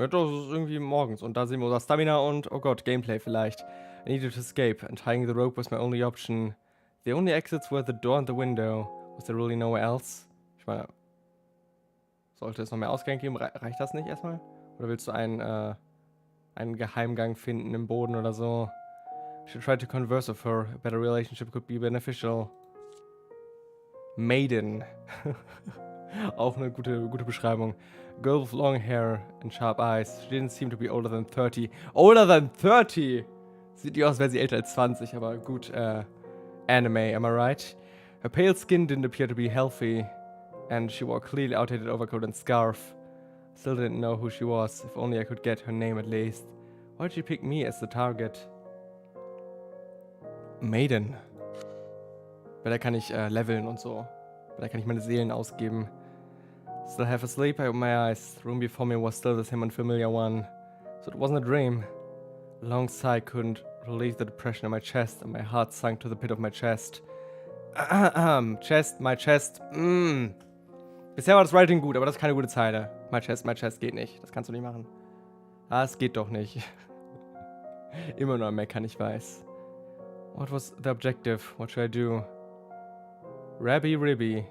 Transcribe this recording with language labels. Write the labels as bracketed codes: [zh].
[de] Ja, das ist irgendwie morgens. Und da sehen wir unser Stamina und, oh Gott, Gameplay vielleicht. [en] I needed to escape, and tying the rope was my only option. The only exits were the door and the window. Was there really nowhere else? [de] Ich meine, sollte es noch mehr Ausgänge geben? Reicht das nicht erstmal? Oder willst du einen Geheimgang finden im Boden oder so? [en] I should try to converse with her. A better relationship could be beneficial. Maiden. [de] Auch eine gute Beschreibung. [en] Girl with long hair and sharp eyes. She didn't seem to be older than 30. Older than 30? [de] Sieht die aus, als wäre sie älter als 20, aber gut, anime, [en] am I right? Her pale skin didn't appear to be healthy, and she wore a clearly outdated overcoat and scarf. Still didn't know who she was. If only I could get her name at least. Why did she pick me as the target? Maiden. [de] Bei der kann ich leveln und so. Bei der kann ich meine Seelen ausgeben. [en] Still half asleep, I opened my eyes. The room before me was still the same unfamiliar one. So it wasn't a dream. A long sigh couldn't relieve the depression in my chest, and my heart sunk to the pit of my chest. My chest. [de] Bisher war das Writing gut, aber das ist keine gute Zeile. [en] My chest [de] geht nicht. Das kannst du nicht machen. Das geht doch nicht. Immer nur am Meckern, ich weiß. [en] What was the objective? What should I do? Rabbi Ribby.